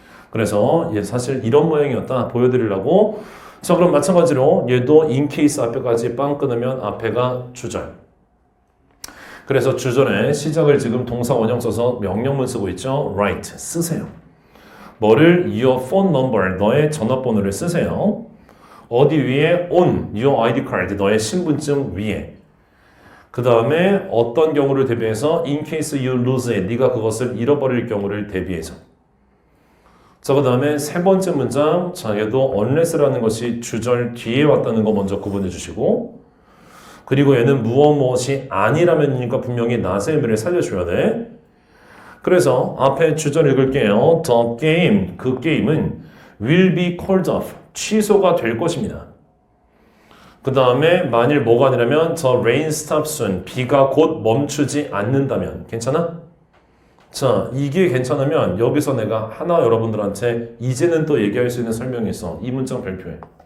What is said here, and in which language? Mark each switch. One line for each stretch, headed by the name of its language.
Korean: 그래서 얘 사실 이런 모양이었다 보여드리려고. 자, 그럼 마찬가지로 얘도 in case 앞에까지 빵 끊으면 앞에가 주절. 그래서 주절에 시작을 지금 동사 원형 써서 명령문 쓰고 있죠. write 쓰세요. 뭐를?
English: your phone number
Korean: 너의 전화번호를 쓰세요. 어디 위에?
English: on your ID card
Korean: 너의 신분증 위에. 그 다음에 어떤 경우를 대비해서
English: in case you lose it
Korean: 네가 그것을 잃어버릴 경우를 대비해서. 자, 그 다음에 세 번째 문장 자 얘도 unless라는 것이 주절 뒤에 왔다는 거 먼저 구분해 주시고 그리고 얘는 무엇이 아니라면이니까 분명히 not의 의미를 살려줘야 돼. 그래서 앞에 주절 읽을게요.
English: The game
Korean: 그 게임은
English: will be called off
Korean: 취소가 될 것입니다. 그 다음에 만일 뭐가 아니라면
English: the rain stops soon
Korean: 비가 곧 멈추지 않는다면 괜찮아? 자 이게 괜찮으면 여기서 내가 하나 여러분들한테 이제는 또 얘기할 수 있는 설명이 있어. 이 문장 발표해.